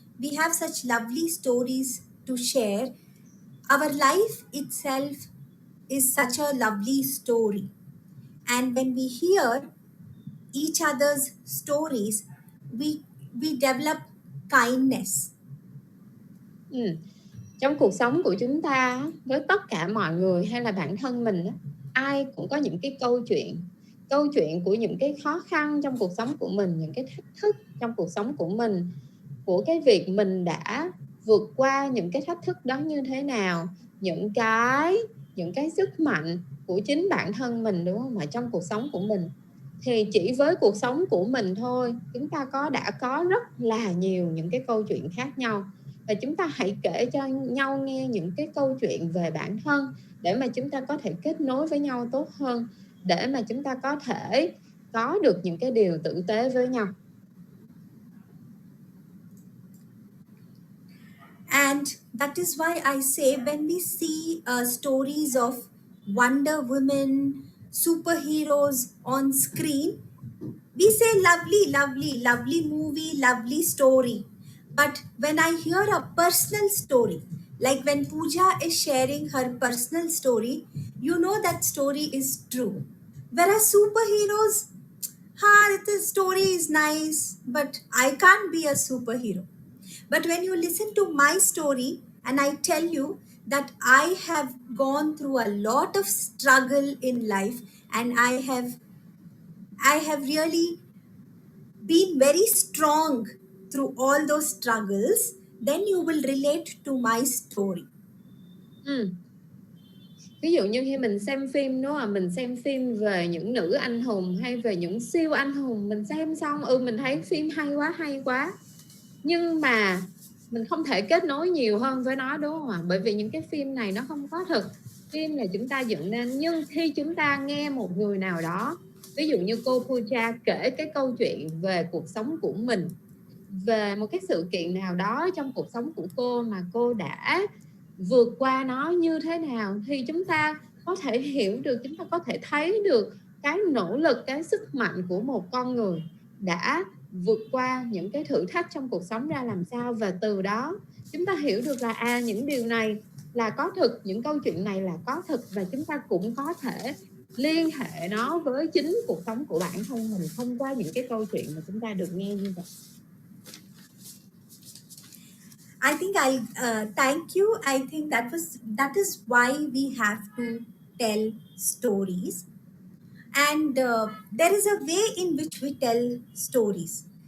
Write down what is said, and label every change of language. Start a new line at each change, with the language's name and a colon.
English: We have such lovely stories to share. Our life itself is such a lovely story. And when we hear each other's stories, we we develop kindness.
Vietnamese: Trong cuộc sống của chúng ta, với tất cả mọi người hay là bản thân mình, ai cũng có những cái câu chuyện của những cái khó khăn trong cuộc sống của mình, những cái thách thức trong cuộc sống của mình, của cái việc mình đã vượt qua những cái thách thức đó như thế nào, những cái sức mạnh của chính bản thân mình, đúng không? Mà trong cuộc sống của mình thì chỉ với cuộc sống của mình thôi, chúng ta đã có rất là nhiều những cái câu chuyện khác nhau. Và chúng ta hãy kể cho nhau nghe những cái câu chuyện về bản thân để mà chúng ta có thể kết nối với nhau tốt hơn, để mà chúng ta có thể có được những cái điều tử tế với nhau.
English: And that is why I say when we see stories of Wonder Woman, superheroes on screen, we say lovely, lovely, lovely movie, lovely story. But when I hear a personal story, like when Pooja is sharing her personal story, you know that story is true. Whereas superheroes, the story is nice, but I can't be a superhero. But when you listen to my story and I tell you that I have gone through a lot of struggle in life and I have really been very strong through all those struggles, then you will relate to my story.
Vietnamese: Ví dụ như khi mình xem phim, đúng không? Mình xem phim về những nữ anh hùng hay về những siêu anh hùng, mình xem xong mình thấy phim hay quá, nhưng mà mình không thể kết nối nhiều hơn với nó, đúng không ạ? Bởi vì những cái phim này nó không có thực. Phim là chúng ta dựng nên, nhưng khi chúng ta nghe một người nào đó, ví dụ như cô Pooja kể cái câu chuyện về cuộc sống của mình, về một cái sự kiện nào đó trong cuộc sống của cô mà cô đã vượt qua nó như thế nào, thì chúng ta có thể hiểu được, chúng ta có thể thấy được cái nỗ lực, cái sức mạnh của một con người đã vượt qua những cái thử thách trong cuộc sống ra làm sao. Và từ đó chúng ta hiểu được là những điều này là có thực, những câu chuyện này là có thực, và chúng ta cũng có thể liên hệ nó với chính cuộc sống của bản thân mình thông qua những cái câu chuyện mà chúng ta được nghe như vậy.
English: I think I'll thank you. I think that is why we have to tell stories, and there is a way in which we tell stories.